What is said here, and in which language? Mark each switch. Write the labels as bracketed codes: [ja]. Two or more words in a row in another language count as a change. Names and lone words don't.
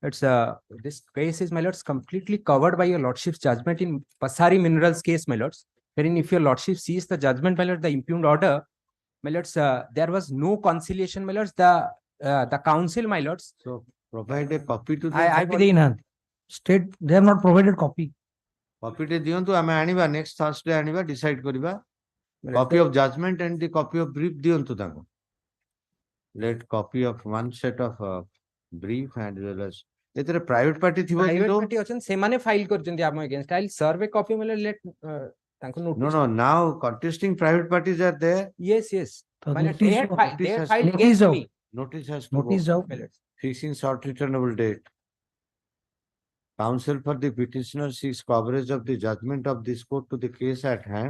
[en] It's this case is, my lords, completely covered by your lordship's judgment in Pasari Minerals case, my lords. Wherein if your lordship sees the judgment, my lord, the impugned order, my lords, there was no conciliation, my lords. The council, my lords. So provide a copy to I them. believe State, they have not provided copy. [or] Copy ଟେ ଦିଅନ୍ତୁ ଆମେ ଆଣିବା [en] next Thursday [or] ଆଣିବା decide କରିବା. [en] Well, Copy they- of judgment and the copy of brief [or] ଦିଅନ୍ତୁ ତାଙ୍କୁ. [en] Let copy of one set of brief and as well as ଏଥିରେ private party ଥିବ private [or] କିନ୍ତୁ [en] party [or] ଅଛନ୍ତି ସେମାନେ file କରିଛନ୍ତି ଆମ [en] against. I'll serve a copy, my lord, let ତାଙ୍କୁ no notice. no now contesting private parties are there. Yes, yes. The My lord, they had notice- they had has filed to- against Notice me. Notice has to Notice go. out. My lords. Fixing short returnable date. Counsel for the petitioner seeks coverage of the judgment of this court to the case at hand.